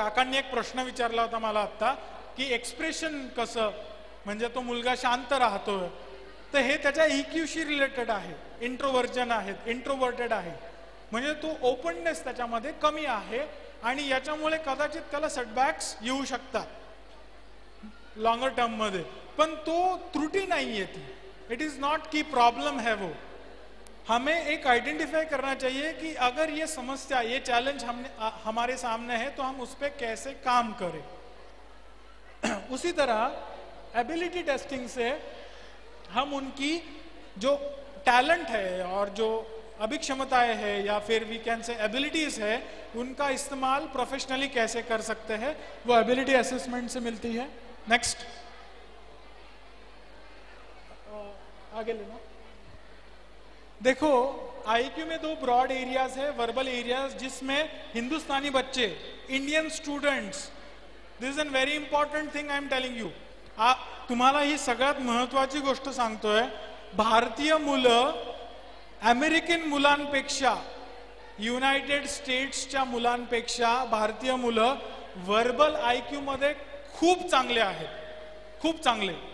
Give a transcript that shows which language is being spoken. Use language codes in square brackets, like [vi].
[mr] काकांनी एक प्रश्न विचारला होता मला आता की एक्सप्रेशन कसं, म्हणजे तो मुलगा शांत राहतोय, तर हे त्याच्या EQशी रिलेटेड आहे. इंट्रोवर्जन आहेत, इंट्रोवर्टेड आहे, म्हणजे तो ओपननेस त्याच्यामध्ये कमी आहे आणि याच्यामुळे कदाचित त्याला सेटबॅक्स येऊ शकतात लॉंगर टर्म मध्ये, पण तो त्रुटी नाहीये ती. [hi] इट इज नॉट की प्रॉब्लम है वो. हमें एक आइडेंटिफाई करना चाहिए कि अगर ये समस्या, ये चैलेंज हमारे सामने है तो हम उस पर कैसे काम करें. उसी तरह एबिलिटी टेस्टिंग से हम उनकी जो टैलेंट है और जो अभिक्षमताएं है या फिर वी कैन से एबिलिटीज है, उनका इस्तेमाल प्रोफेशनली कैसे कर सकते हैं, वो एबिलिटी असेसमेंट से मिलती है. नेक्स्ट आगे लेना. देखो IQ में 2 ब्रॉड एरियाज है, वर्बल एरियाज, जिसमें हिंदुस्तानी बच्चे, Indian students, [en] This is an very important thing I am telling you. [mr] तुम्हाला ही सगळ्यात महत्वाची गोष्ट सांगतोय, भारतीय मुलं अमेरिकन मुलांपेक्षा, युनायटेड स्टेट्सच्या मुलांपेक्षा भारतीय मुलं वर्बल IQ मध्ये खूप चांगले आहेत, खूप चांगले.